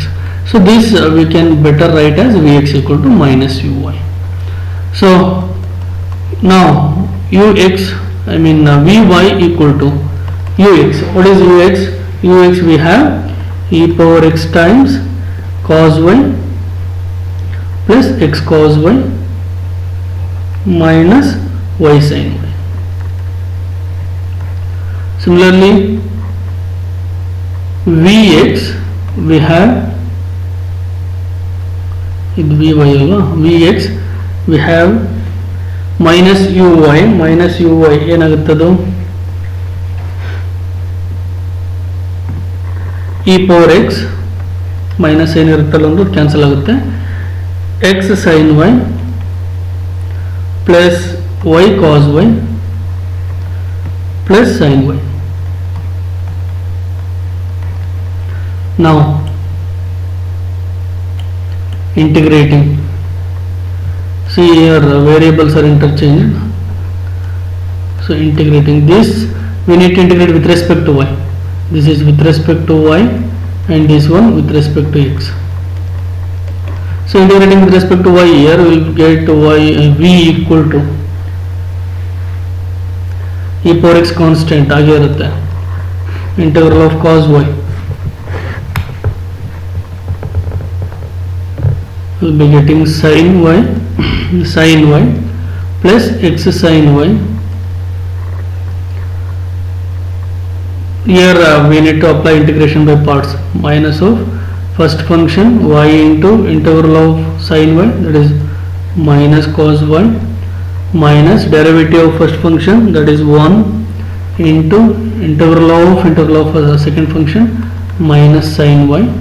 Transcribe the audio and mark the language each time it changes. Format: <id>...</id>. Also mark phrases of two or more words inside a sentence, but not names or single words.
<en>So this we can better write as vx equal to minus uy. So now ux, vy equal to ux. What is ux? Ux we have e power x times cos y plus x cos y minus y sin y. Similarly, vx we have vx we have minus uy ಏನಾಗುತ್ತದು e power x</en> <kn>ಮೈನಸ್ ಏನಿರುತ್ತಲ್ಲ ಒಂದು ಕ್ಯಾನ್ಸಲ್ ಆಗುತ್ತೆ</kn> <en>x sin y ಪ್ಲಸ್ y cos y plus sin y. Now integrating, see here variables are interchanged, so integrating this we need to integrate with respect to y. This is with respect to y and this one with respect to x. So integrating with respect to y, here we will get y v equal to e power x constant</en> <kn>ಆಗಿ ಇರುತ್ತೆ,</kn> <en>integral of cos y will be getting sin y plus x sin y. Here we need to apply integration by parts. Minus of first function y into integral of sin y, that is minus cos y, minus derivative of first function, that is 1 into integral of second function minus sin y.</en>